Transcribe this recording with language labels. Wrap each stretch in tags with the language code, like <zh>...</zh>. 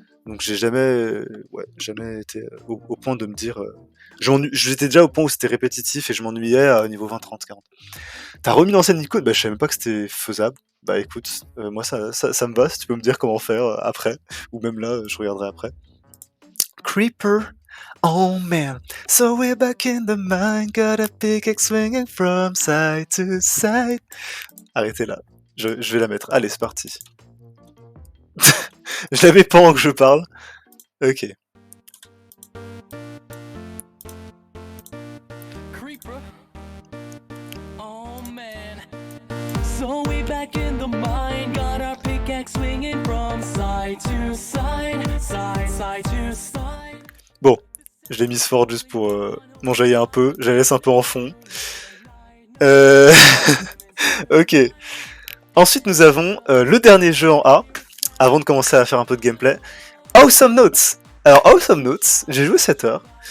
<fr>Donc j'ai jamais, ouais, jamais été au point de me dire. J'étais déjà au point où c'était répétitif et je m'ennuyais à niveau 20, 30, 40. T'as remis l'ancienne Nico? Bah, je savais même pas que c'était faisable. Bah écoute, moi ça me va, si tu peux me dire comment faire après, ou même là, je regarderai après.</fr> <en>Creeper, oh man, so we're back in the mine, got a pickaxe swinging from side to side.</en> <fr>Arrêtez là, je vais la mettre. Allez, c'est parti. Je l'avais pas pendant que je parle. Ok.</fr> <en>Creeper. Oh man. So we back in the mine, got our pickaxe swinging from side to side, side to side.</en> <fr>Bon, je l'ai mise fort juste pour m'enjailler un peu. Je la laisse un peu en fond. Ok. Ensuite, nous avons le dernier jeu en A, avant de commencer à faire un peu de gameplay. Awesome Notes. Alors, Awesome Notes, j'ai joué 7 heures.</fr>